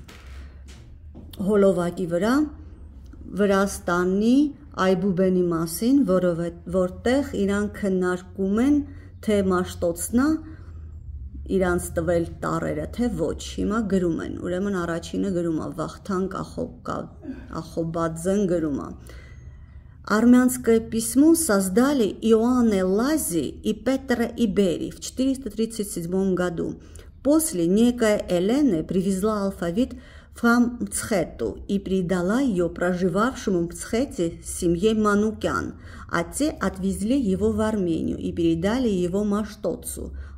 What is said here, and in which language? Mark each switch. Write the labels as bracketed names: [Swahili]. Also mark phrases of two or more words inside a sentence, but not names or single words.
[Armenian] հոլովակի վրա Վրաստանի Այբուբենի մասին, որտեղ իրանք քննարկում են, թե Մաշտոցնա իրանց տվել տարերը, թե ոչ, հիմա գրում են, ուրեմն առաջինը գրում է, Վախթանգ Ախոբադզեն գրում է. [Russian] Армянское письмо создали Иоанне Лази и Петра Ибери в 437 году. После некая Элена привезла алфавит в храм Мцхету и передала ее проживавшему в Мцхете семье Манукян, а те отвезли его в Армению и передали его Маштоцу.